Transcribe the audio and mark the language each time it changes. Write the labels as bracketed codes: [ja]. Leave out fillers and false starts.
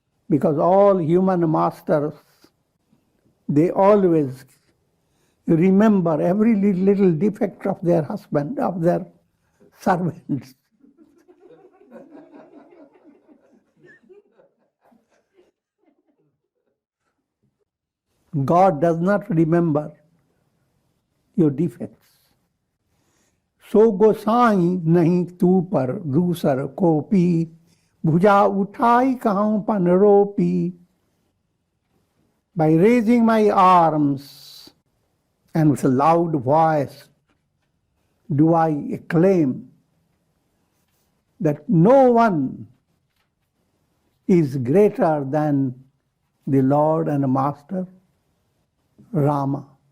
[en] Because all human masters, they always remember every little defect of their husband, of their servants. God does not remember your defects. [awa] So गोसाई नहीं तू पर दूसर कोपी, भुजा उठाई कहूं पन रोपी. [en] By raising my arms and with a loud voice do I acclaim that no one is greater than the Lord and Master Rama.